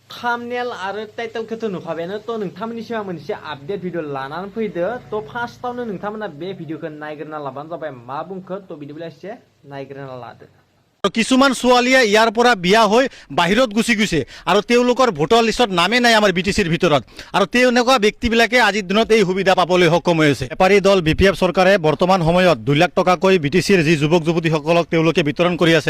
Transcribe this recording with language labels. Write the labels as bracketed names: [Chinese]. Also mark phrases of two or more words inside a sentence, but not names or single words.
[Bodo] थाम्बनेल आरो टाइटेलखौथ' नुखाबायानो थ' नोंथांमोननिसिम आं मोनसे आपडेट भिडिअ लानानै फैदो थ' फार्स्टआवनो नोंथांमोना बे भिडिअखौ नायग्रोना लाबानो जाबाय मा बुंखो थ' बिदिब्ला एसे नायग्रोना लादो। [Assamese] কিছুমান ছোৱালীয়ে ইয়াৰ পৰা বিয়া হৈ বাহিৰত গুচি গৈছে আৰু তেওঁলোকৰ ভোটাৰ লিষ্টত নামে নাই আমাৰ বিটিচিৰ ভিতৰত আৰু তেনেকুৱা ব্যক্তিবিলাকে আজিৰ দিনত এই সুবিধা পাবলৈ সক্ষম হৈ আছে। এপাৰি দল বিপিএফ চৰকাৰে বৰ্তমান সময়ত 2 লাখ টকাকৈ বিটিচিৰ যি যুৱক যুৱতীসকলক তেওঁলোকে বিতৰণ কৰি আছে।